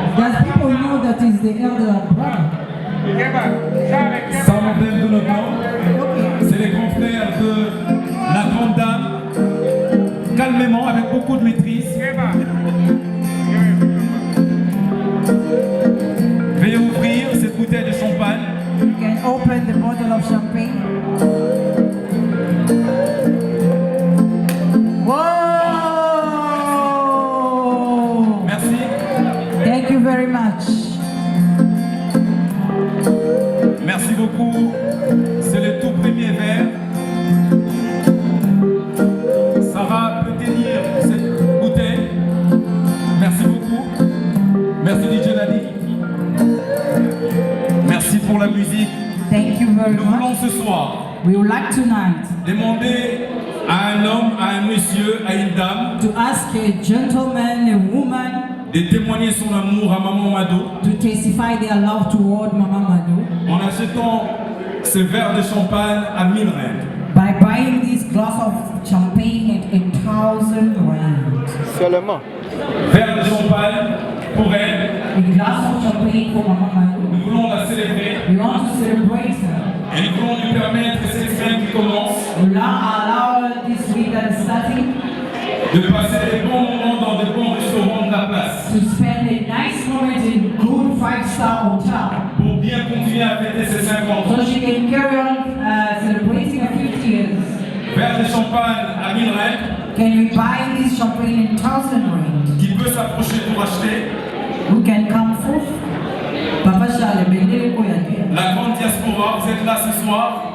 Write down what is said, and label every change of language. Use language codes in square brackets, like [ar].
[en] Does people know that is the elder brother? Some of them do not know. [fr] C'est les grands frères de la grande dame. Calmement, avec beaucoup de maîtrise. Veuillez ouvrir cette bouteille de champagne. [en] You can open the bottle of champagne. Whoa! [fr] Merci. [en] Thank you very much. [fr] Merci beaucoup. C'est le tout premier verre. Sarah peut tenir cette bouteille. Merci beaucoup. Merci DJ Nadi. Merci pour la musique. [en] Thank you very [fr] Nous voulons [en] much. [fr] ce soir [en] We would like tonight [fr] demander à un homme, à un monsieur, à une dame [en] to ask a gentleman, a woman, [fr] de témoigner son amour à Maman Mado [en] to testify their love toward Mama Mado [fr] en achetant ce verre de champagne à 1000 rand. [en] by buying this glass of champagne at 1,000 rand. [fr] Seulement. Verre de champagne pour elle. [en] A glass of champagne for Mama Mado. [fr] Nous voulons la célébrer [en] We want to celebrate her. [fr] et nous voulons lui permettre, cette semaine qui commence, [en] We will allow this week that is starting [fr] de passer des bons moments dans de bons restaurants de la place [en] to spend a nice moment in good 5-star hotel [fr] pour bien continuer à fêter ses 50 ans. [en] so she can carry on celebrating her 50 years. [fr] Verre de champagne à 1000 rand [en] Can we buy this champagne in 1,000 rand? [fr] qui peut s'approcher pour acheter. [en] Who can come forth? Papa Charles, [ln] bendele koyake. [fr] La grande diaspora, vous êtes là ce soir.